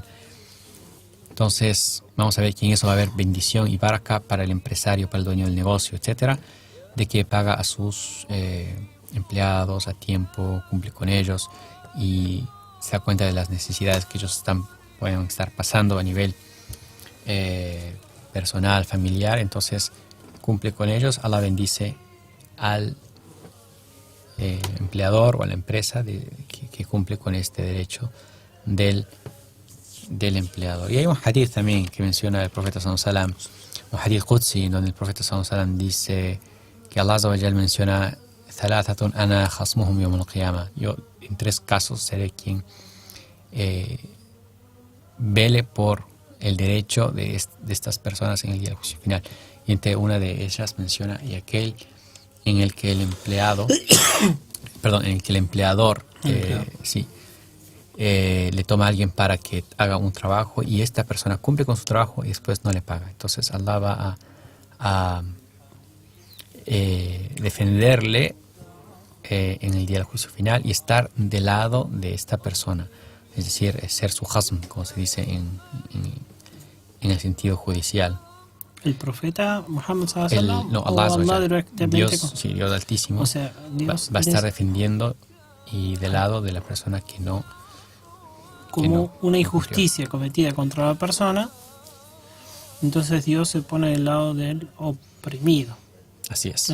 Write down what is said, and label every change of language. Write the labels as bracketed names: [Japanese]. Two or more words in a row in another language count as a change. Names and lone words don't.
[Spanish] Entonces, vamos a ver que en eso va a haber bendición y baraka para el empresario, para el dueño del negocio, etcétera, de que paga a sus empleados a tiempo, cumple con ellos y se da cuenta de las necesidades que ellos pueden estar pasando a nivel personal, familiar. Entonces, cumple con ellos. Allah bendice al empleador o a la empresa que cumple con este derecho del empleador. Y hay un hadith también que menciona el profeta [Arabic] صلى الله عليه وسلم, [Spanish] un [Arabic] حديث قدسي, [Spanish] donde el profeta [Arabic] صلى الله عليه وسلم [Spanish] dice que [Arabic] الله عز وجل menciona: "ثلاثة أنا خصمهم يوم القيامة". [Spanish] Yo en 3 casos seré quien vele por el derecho de estas personas en el día del juicio final. Y entre una de ellas menciona: y aquel en el que el empleado perdón, en el que el empleador le toma a alguien para que haga un trabajo y esta persona cumple con su trabajo y después no le paga. Entonces Allah va a defenderle en el día del juicio final y estar del lado de esta persona. Es decir, ser su hasm, como se dice en el sentido judicial. ¿El profeta [Arabic] Muhammad صلى الله عليه وسلم? [Spanish] No, Allah directamente. Dios Altísimo, o sea, Dios va a estar defendiendo y del lado de la persona que no... Como una injusticia cometida contra la persona, entonces Dios se pone del lado del oprimido. Así es.